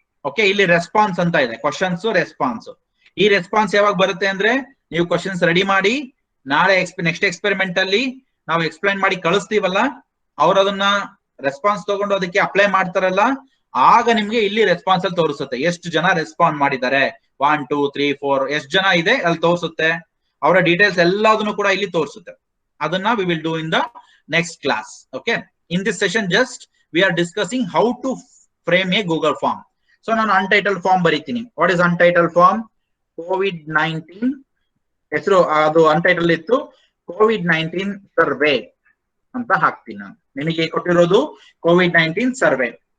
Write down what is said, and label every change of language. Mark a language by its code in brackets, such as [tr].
[kn] Okay, ಇಲ್ಲಿ response ಅಂತ ಇದೆ, ಕ್ವಶನ್ಸ್ ರೆಸ್ಪಾನ್ಸ್. ಈ ರೆಸ್ಪಾನ್ಸ್ ಯಾವಾಗ ಬರುತ್ತೆ ಅಂದ್ರೆ ನೀವು ಕ್ವಶನ್ಸ್ ರೆಡಿ ಮಾಡಿ ನಾಳೆ ನೆಕ್ಸ್ಟ್ ಎಕ್ಸ್ಪೆರಿಮೆಂಟ್ ಅಲ್ಲಿ ನಾವು ಎಕ್ಸ್ಪ್ಲೈನ್ ಮಾಡಿ ಕಳಿಸ್ತೀವಲ್ಲ, ಅವ್ರು ಅದನ್ನ ರೆಸ್ಪಾನ್ಸ್ ತಗೊಂಡು ಅದಕ್ಕೆ ಅಪ್ಲೈ ಮಾಡ್ತಾರಲ್ಲ, ಆಗ ನಿಮ್ಗೆ ಇಲ್ಲಿ ರೆಸ್ಪಾನ್ಸ್ ಅಲ್ಲಿ ತೋರಿಸುತ್ತೆ ಎಷ್ಟು ಜನ ರೆಸ್ಪಾಂಡ್ ಮಾಡಿದ್ದಾರೆ. 1 2 3 4 ಎಷ್ಟು ಜನ ಇದೆ ಅಲ್ಲಿ ತೋರಿಸುತ್ತೆ, ಅವರ ಡೀಟೇಲ್ಸ್ ಎಲ್ಲದನ್ನು ಕೂಡ ಇಲ್ಲಿ ತೋರಿಸುತ್ತೆ. [en] ಅದನ್ನ we will do in the next class. Okay, in this session just we are discussing how to frame a Google form. [kn] So ನಾನು untitled form ಬರೀತೀನಿ. [en] What is untitled form? [kn] COVID-19 ಹೆಸರು ಅದು untitled ಇತ್ತು, COVID-19 ಸರ್ವೆ ಅಂತ ಹಾಕ್ತೀನಿ ನಾನು. ನಿಮಗೆ ಕೊಟ್ಟಿರೋದು COVID-19 ಸರ್ವೆ.